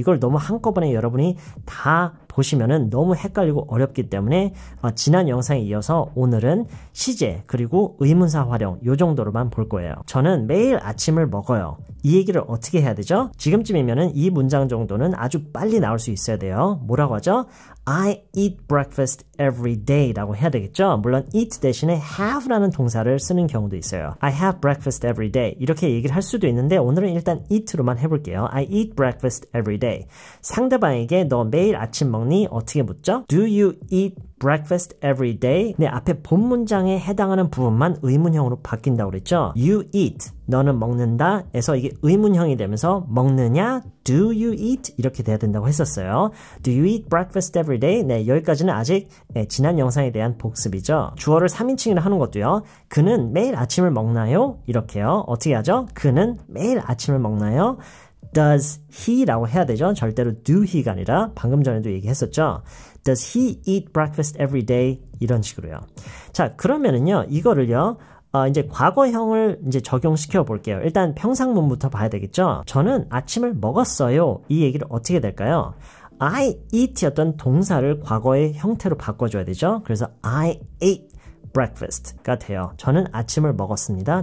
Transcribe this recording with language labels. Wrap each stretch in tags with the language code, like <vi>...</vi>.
<ko>이걸 너무 한꺼번에 여러분이 다 보시면은 너무 헷갈리고 어렵기 때문에 지난 영상에 이어서 오늘은 시제 그리고 의문사 활용 요 정도로만 볼 거예요. 저는 매일 아침을 먹어요. 이 얘기를 어떻게 해야 되죠? 지금쯤이면은 이 문장 정도는 아주 빨리 나올 수 있어야 돼요. 뭐라고 하죠?</ko> <en>I eat breakfast every day</en> <ko>라고 해야 되겠죠? 물론 eat 대신에 have라는 동사를 쓰는 경우도 있어요.</ko> <en>I have breakfast every day</en> <ko>이렇게 얘기를 할 수도 있는데 오늘은 일단 eat로만 해볼게요.</ko> <en>I eat breakfast every day.</en> <ko>상대방에게 너 매일 아침 먹니? 어떻게 묻죠?</ko> <en>Do you eat breakfast every day?</en> <ko>네, 앞에 본 문장에 해당하는 부분만 의문형으로 바뀐다고 그랬죠?</ko> <en>You eat,</en> <ko>너는 먹는다 에서 이게 의문형이 되면서 먹느냐?</ko> <en>Do you eat?</en> <ko>이렇게 돼야 된다고 했었어요.</ko> <en>Do you eat breakfast every day?</en> <ko>네, 여기까지는 아직 지난 영상에 대한 복습이죠. 주어를 3인칭으로 하는 것도요. 그는 매일 아침을 먹나요? 이렇게요. 어떻게 하죠? 그는 매일 아침을 먹나요?</ko> <en>Does he</en> <ko>라고 해야 되죠. 절대로</ko> <en>do he</en> <ko>가 아니라 방금 전에도 얘기했었죠.</ko> <en>Does he eat breakfast every day?</en> <ko>이런 식으로요. 자, 그러면은요, 이거를요, 이제 과거형을 이제 적용시켜 볼게요. 일단 평상문부터 봐야 되겠죠. 저는 아침을 먹었어요. 이 얘기를 어떻게 될까요?</ko> <en>I eat</en> <ko>였던 동사를 과거의 형태로 바꿔줘야 되죠. 그래서</ko> <en>I ate breakfast</en> <ko>가 돼요. 저는 아침을 먹었습니다.</ko>